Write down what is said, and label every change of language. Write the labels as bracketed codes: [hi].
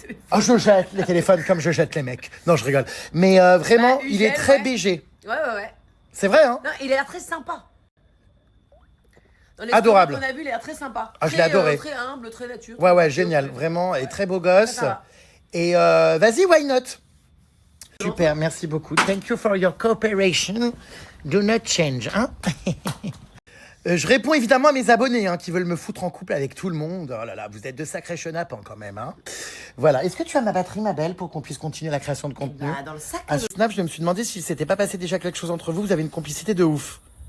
[fr] Ah, je jette les téléphones comme je jette les mecs. Non, je rigole. Mais vraiment, Ugel, il est très ouais. BG. Ouais. C'est vrai, hein? Non, il a l'air très sympa. Dans les Adorable. photos qu'on a vu, il a l'air très sympa. Ah, je l'ai adoré. Très humble, très nature. Ouais, génial. Vraiment, et très beau gosse. Ça va. Et vas-y, [en] why not? [fr] Super, merci beaucoup. [en] Thank you for your cooperation. Do not change, hein? [fr] Je réponds évidemment à mes abonnés hein, qui veulent me foutre en couple avec tout le monde. Oh là là, vous êtes de sacrés chenapans quand même. Hein. Voilà. Est-ce que tu as ma batterie, ma belle, pour qu'on puisse continuer la création de contenu? Bah, dans le sac. À Snap, je me suis demandé s'il s'était pas passé déjà quelque chose entre vous. Vous avez une complicité de ouf.